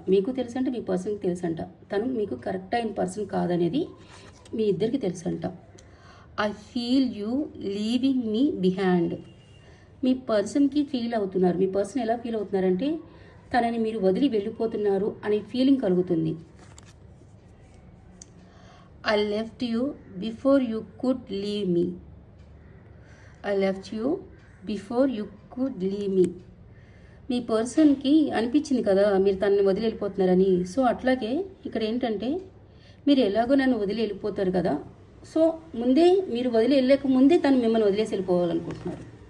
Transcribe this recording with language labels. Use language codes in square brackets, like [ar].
[te] మీకు తెలుసంట, మీ పర్సన్కి తెలుసంట. తను మీకు కరెక్ట్ అయిన పర్సన్ కాదనేది మీ ఇద్దరికి తెలుసంట. [en] I feel you leaving me behind. [te] మీ పర్సన్కి ఫీల్ అవుతున్నారు. మీ పర్సన్ ఎలా ఫీల్ అవుతున్నారంటే, తనని మీరు వదిలి వెళ్ళిపోతున్నారు అనే ఫీలింగ్ కలుగుతుంది. [en] I left you before you could leave me. I left you before you could leave me. [te] మీ పర్సన్కి అనిపించింది కదా మీరు తనని వదిలి వెళ్ళిపోతున్నారని. సో అట్లాగే ఇక్కడ ఏంటంటే, మీరు ఎలాగో నన్ను వదిలి వెళ్ళిపోతారు కదా, సో ముందే మీరు వదిలి వెళ్ళలేక ముందే తను మిమ్మల్ని వదిలేసి వెళ్ళిపోవాలనుకుంటున్నారు.